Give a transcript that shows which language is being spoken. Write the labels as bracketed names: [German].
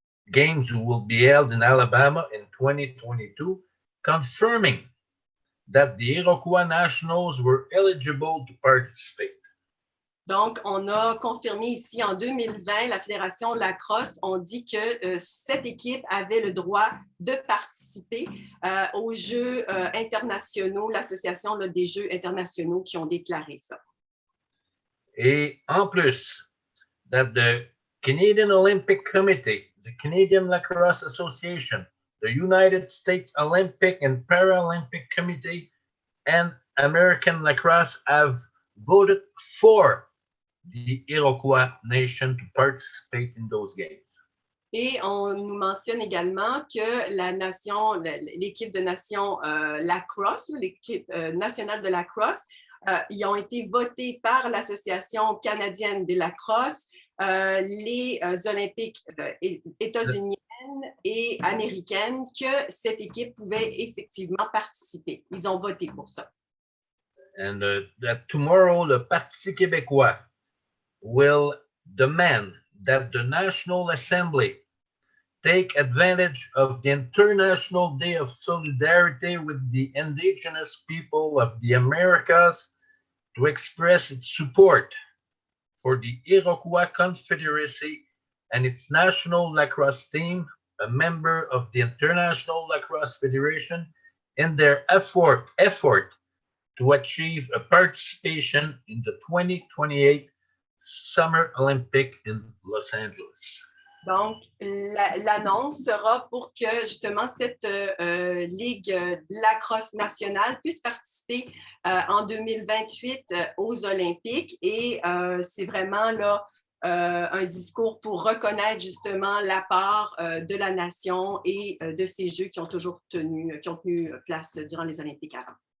[English] Games will be held in Alabama in 2022, confirming that the Iroquois Nationals were eligible to participate. [French] Donc, on a confirmé ici en 2020, la Fédération lacrosse, on dit que cette équipe avait le droit de participer aux Jeux internationaux, l'association des Jeux internationaux qui ont déclaré ça. Et en plus, [English] that the Canadian Olympic Committee, the Canadian Lacrosse Association, the United States Olympic and Paralympic Committee, and American Lacrosse have voted for the Iroquois Nation to participate in those games. [French] Et on nous mentionne également que l'équipe de nation lacrosse, l'équipe nationale de lacrosse, ils ont été votés par l'Association canadienne de lacrosse, les Olympiques états-uniennes et américaines, que cette équipe pouvait effectivement participer. Ils ont voté pour ça. [English] and that tomorrow the Parti québécois will demand that the National Assembly take advantage of the International Day of Solidarity with the indigenous people of the Americas to express its support for the Iroquois Confederacy and its national lacrosse team, a member of the International Lacrosse Federation, in their effort to achieve a participation in the 2028 Summer Olympic in Los Angeles. [French] Donc, l'annonce sera pour que justement cette Ligue lacrosse nationale puisse participer en 2028 aux Olympiques et c'est vraiment là un discours pour reconnaître justement la part de la nation et de ces Jeux qui ont tenu place durant les Olympiques avant.